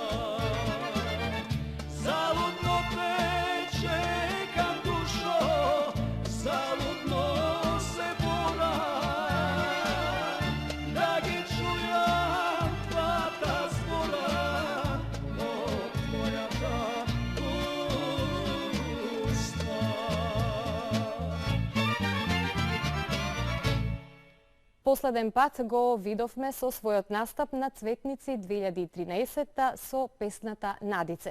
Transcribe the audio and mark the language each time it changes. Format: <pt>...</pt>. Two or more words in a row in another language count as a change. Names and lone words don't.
<mk>Zaludno te čekam, dušo, zaludno se boram, da gi čujam ta zbora, o tvoja ta usta. Последен пат го видовме со својот настап на Цветници 2013 со песната Надице.</mk>